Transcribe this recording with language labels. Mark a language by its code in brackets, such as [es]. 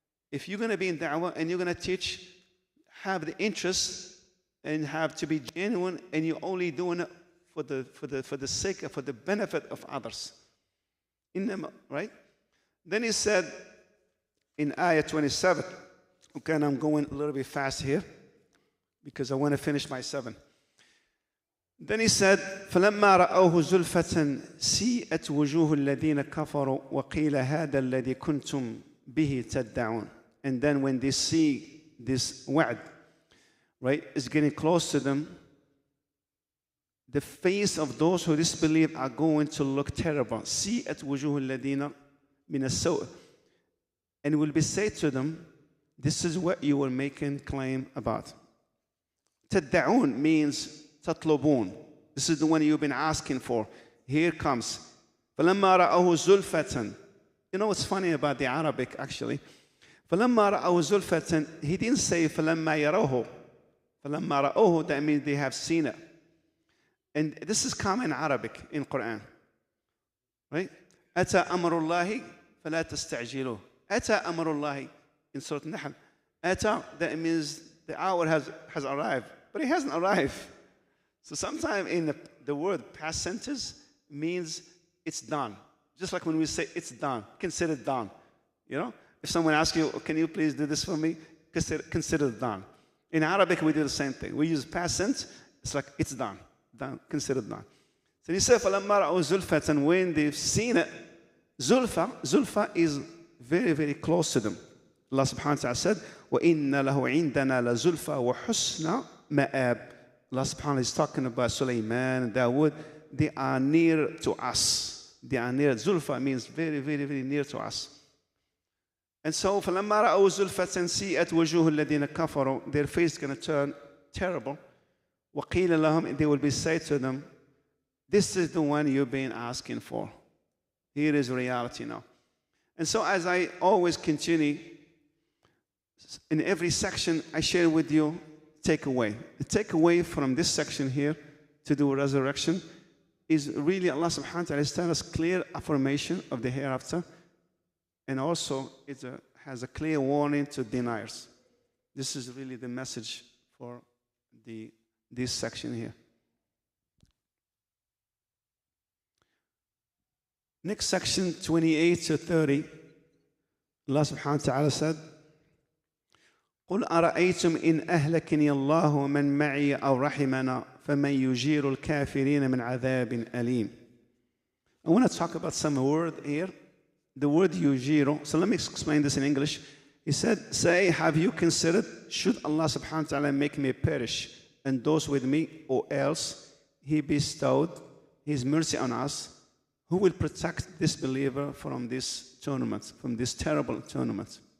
[en] If you're going to be in da'wah and you're going to teach, have the interest and have to be genuine, and you're only doing it for the sake, for the benefit of others. In them, right? Then he said in ayah 27, okay, and I'm going a little bit fast here because I want to finish my 7. Then he said, [ar] فَلَمَّا رَأَوْهُ زُلْفَةً سِيئَتْ وُجُوهُ الَّذِينَ كَفَرُوا وَقِيلَ هَذَا الَّذِي كُنْتُمْ بِهِ تَدَّعُونَ. [en] And then when they see this wa'd, right, is getting close to them, the face of those who disbelieve are going to look terrible. [ar] سِيئَتْ وُجُوهُ الَّذِينَ مِنَ السَّوْءِ. [en] And it will be said to them, this is what you were making claim about. تَدَّعُونَ means tatlubun. This is the one you've been asking for. Here comes. [ar] فَلَمَّا رَأَوْهُ زُلْفَةً. [en] You know what's funny about the Arabic, actually? [ar] فَلَمَّا رَأَوْا زُلْفَةً, [en] he didn't say [ar] فَلَمَّا يَرَوْهُ. فَلَمَّا رَأَوْهُ, [en] that means they have seen it. And this is common in Arabic, in Quran. [ar] Right? أَتَى أَمْرُ اللَّهِ فَلَا تَسْتَعْجِلُوهُ. أَتَى أَمْرُ اللَّهِ [en] in Surah Nahl. أَتَى, that means the hour has arrived. But it hasn't arrived. So sometimes in the word past sentence means it's done. Just like when we say it's done, consider it done. You know? If someone asks you, can you please do this for me? Consider it done. In Arabic, we do the same thing. We use past tense. It's like it's done. Done. Consider it done. So he said, [ar] فَلَمَّا رَأَوْا زُلْفَةً, [en] and when they've seen it, Zulfa is very, very close to them. [ar] Allah subhanahu wa ta'ala said, وَإِنَّ لَهُ عِنْدَنَا لَزُلْفَى وَحُسْنَ مَآبٍ. [en] Allah subhanahu wa ta'ala is talking about Sulaiman and Dawood. They are near to us. They are near. Zulfa means very, very, very near to us. And so, [ar] فَلَمَّا رَأَوْا زُلْفَةً سِيئَتْ وَجُوهُ الَّذِينَ كَفَرُوا, [en] their face is going to turn terrible. [ar] وَقِيلَ لَهُمْ, [en] and they will be said to them, this is the one you've been asking for. Here is reality now. And so, as I always continue, in every section I share with you takeaway. The takeaway from this section here to do resurrection is really Allah subhanahu wa ta'ala is telling us clear affirmation of the hereafter. And also, it has a clear warning to deniers. This is really the message for this section here. Next section, 28 to 30, [ar] Allah subhanahu wa ta'ala said, قُلْ أَرَأَيْتُمْ إِنْ أَهْلَكَنِيَ اللَّهُ وَمَنْ مَعِيَ أَوْ رَحِمَنَا فَمَنْ يُجِيرُ الْكَافِرِينَ مِنْ عَذَابٍ أَلِيمٍ. [en] I want to talk about some word here. The word yujiru. So let me explain this in English. He said, say, have you considered, should Allah subhanahu wa ta'ala make me perish and those with me, or else He bestowed His mercy on us, who will protect this believer from this tournament, from this terrible tournament?